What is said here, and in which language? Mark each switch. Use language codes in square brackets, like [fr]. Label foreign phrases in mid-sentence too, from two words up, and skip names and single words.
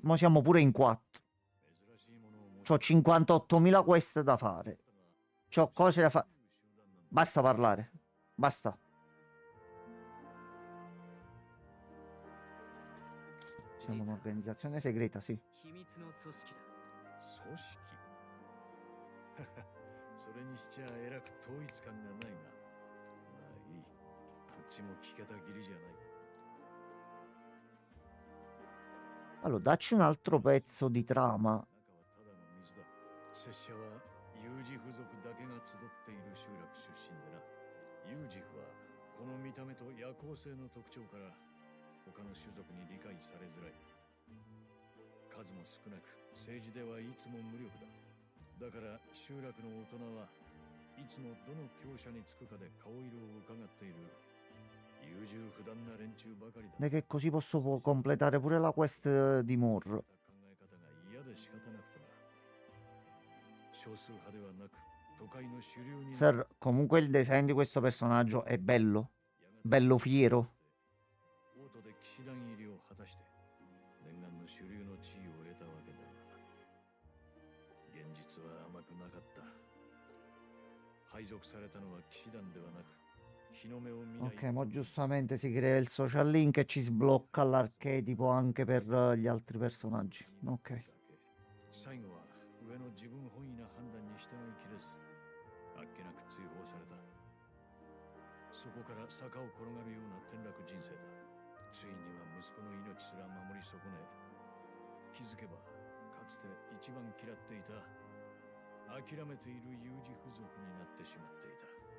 [it] Mo siamo pure in 4. C'ho 58.000 quest da fare. C'ho cose da fare. Basta parlare. Basta. Siamo un'organizzazione segreta, sì. [ja] 秘密の組織だ。組織それにしちゃえらく統一感がないな。まあいい。こっちも聞けたぎりじゃない。 [it] Allora, dacci un altro pezzo di trama. [ja] 中はただの水だ。拙者はユージフ族だけが集っている集落出身でな。ユージフはこの見た目と夜行性の特徴から他の種族に理解されづらい。数も少なく政治ではいつも無力だ。だから集落の大人はいつもどの強者につくかで顔色を伺っている。優柔不断な連中ばかりだ。 [it] Che così posso completare pure la quest di Mor. [ja] 考え方が嫌で仕方なくてな。少数派ではなく都会の主流に。 [it] Sir, comunque il design di questo personaggio è bello. Bello fiero. [ja] 王都で騎士団入りを果たして念願の主流の地位を得たわけだが現実は甘くなかった。配属されたのは騎士団ではなく日の目を見ない。 [it] Ok, mo giustamente si crea il [en] social link [it] e ci sblocca l'archetipo anche per gli altri personaggi. Ok. [ja] 最後は上の自分本位な判断に従いきれずあっけなく追放された。そこから坂を転がるような転落人生だ。ついには息子の命すら守り損ね、気づけばかつて一番嫌っていた諦めている有事不足になってしまっていた。